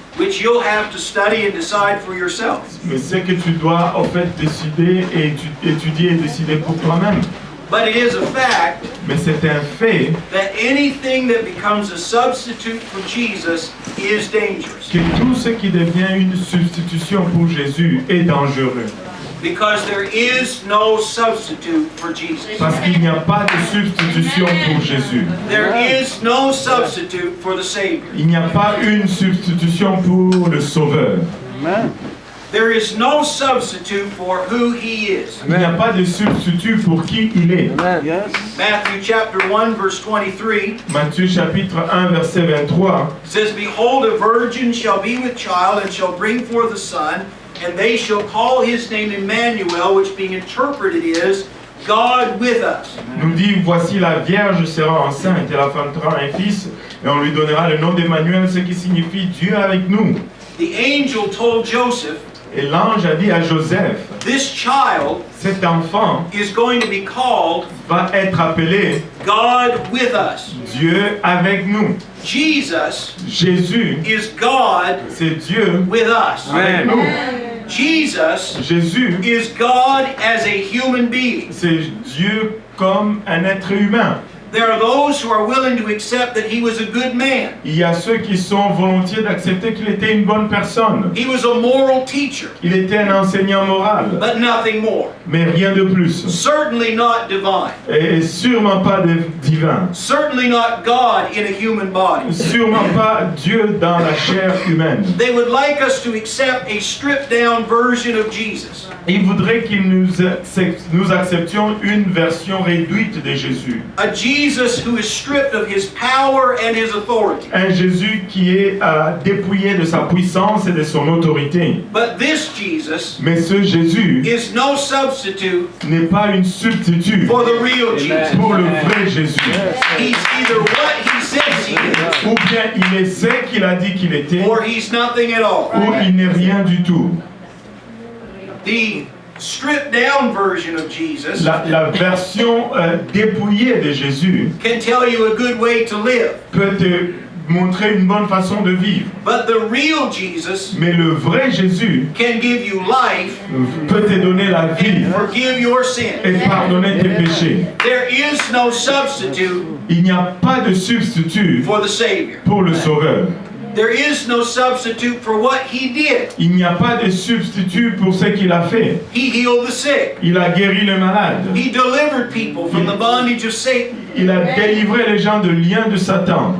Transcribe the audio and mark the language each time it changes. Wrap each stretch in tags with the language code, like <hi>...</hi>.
<en>which you'll have to study and decide for yourself.</en> <fr>Mais c'est que tu dois en fait décider et étudier et décider pour toi-même.</fr> <en>But it is a fact</en> <fr>Mais c'est un fait</fr> <en>that anything that becomes a substitute for Jesus is dangerous,</en> <fr>que tout ce qui devient une substitution pour Jésus est dangereux.</fr> <en>because there is no substitute for Jesus.</en> <fr>Parce qu'il n'y a pas de substitution pour Jésus.</fr> <en>There is no substitute for the Savior.</en> <fr>Il n'y a pas une substitution pour le Sauveur.</fr> <en>There is no substitute for who He is.</en> <fr>Il n'y a pas de substitut pour qui il est.</fr> <en>Matthew chapter 1 verse 23</en> <fr>Matthieu chapitre 1 verset 23.</fr> <en>says, Behold, a virgin shall be with child and shall bring forth a son, and they shall call his name Emmanuel, which being interpreted is God with us.</en> <fr>Nous dit, voici la Vierge sera enceinte et la femme fera un fils et on lui donnera le nom d'Emmanuel, ce qui signifie Dieu avec nous.</fr> <en>The angel told Joseph,</en> <fr>Et l'ange a dit à Joseph,</fr> <en>this child</en> <fr>cet enfant</fr> <en>is going to be called</en> <fr>va être appelé</fr> <en>God with us.</en> <fr>Dieu avec nous.</fr> <en>Jesus</en> <fr>Jésus,</fr> <en>is God</en> <fr>c'est Dieu</fr> <en>with us.</en> <fr>avec nous.</fr> <en>Jesus</en> <fr>Jésus,</fr> <en>is God as a human being.</en> <fr>c'est Dieu comme un être humain.</fr> <en>There are those who are willing to accept that he was a good man.</en> <fr>Il y a ceux qui sont volontiers d'accepter qu'il était une bonne personne.</fr> <en>He was a moral teacher,</en> <fr>Il était un enseignant moral,</fr> <en>but nothing more.</en> <fr>mais rien de plus.</fr> <en>Certainly not divine.</en> <fr>Et sûrement pas divin.</fr> <en>Certainly not God in a human body.</en> <fr>Sûrement pas Dieu dans la chair humaine.</fr> <en>They would like us to accept a stripped down version of Jesus.</en> <fr>Il voudrait qu'il nous acceptions une version réduite de Jésus.</fr> <en>A Jesus who is stripped of his power and his authority.</en> <fr>Un Jésus qui est dépouillé de sa puissance et de son autorité.</fr> <en>But this Jesus</en> <fr>Mais ce Jésus</fr> <en>is no substitute</en> <fr>n'est pas une substitut</fr> <en>for the real Jesus.</en> <fr>pour le vrai Jésus.</fr> <en>He's either what he says he is,</en> <fr>Ou bien il est ce qu'il a dit qu'il était,</fr> <en>or he's nothing at all.</en> <fr>ou il n'est rien du tout.</fr> <en>The stripped down version of Jesus</en> <fr>La version dépouillée de Jésus</fr> <en>can tell you a good way to live.</en> <fr>peut te montrer une bonne façon de vivre.</fr> <en>But the real Jesus</en> <fr>Mais le vrai Jésus</fr> <en>can give you life</en> <fr>peut te donner la vie</fr> <en>and forgive your sin.</en> <fr>et pardonner tes péchés.</fr> <en>There is no substitute</en> <fr>Il n'y a pas de substitut</fr> <en>for the Savior.</en> <fr>pour le Sauveur.</fr> <en>There is no substitute for what he did.</en> <fr>Il n'y a pas de substitut pour ce qu'il a fait.</fr> <en>He healed the sick.</en> <fr>Il a guéri les malades.</fr> <en>He delivered people from the bondage of Satan</en> <fr>Il a délivré les gens de liens de Satan.</fr>